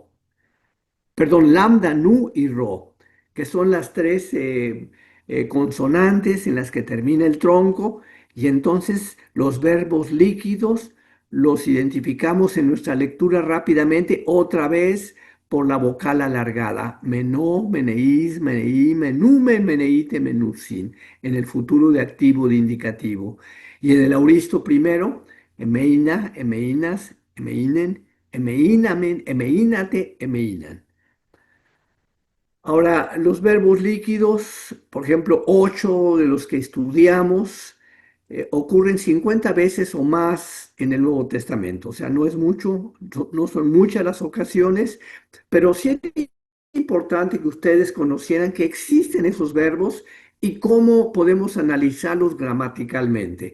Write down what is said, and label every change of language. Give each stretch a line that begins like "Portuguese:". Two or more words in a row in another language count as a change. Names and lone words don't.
Spanish: Perdón, lambda, nu y ro, que son las tres consonantes en las que termina el tronco, y entonces los verbos líquidos los identificamos en nuestra lectura rápidamente otra vez por la vocal alargada.
Greek: Μενῶ, μενεῖς, μενεῖ, μενοῦμεν, μενεῖτε, μενοῦσιν,
Spanish: en el futuro de activo de indicativo. Y en el auristo primero,
Greek: ἔμεινα, ἔμεινας, ἔμεινεν, ἐμείναμεν, ἐμείνατε, ἔμειναν.
Spanish: Ahora, los verbos líquidos, por ejemplo, 8 de los que estudiamos, ocurren 50 veces o más en el Nuevo Testamento. O sea, no es mucho, no son muchas las ocasiones, pero sí es importante que ustedes conocieran que existen esos verbos y cómo podemos analizarlos gramaticalmente.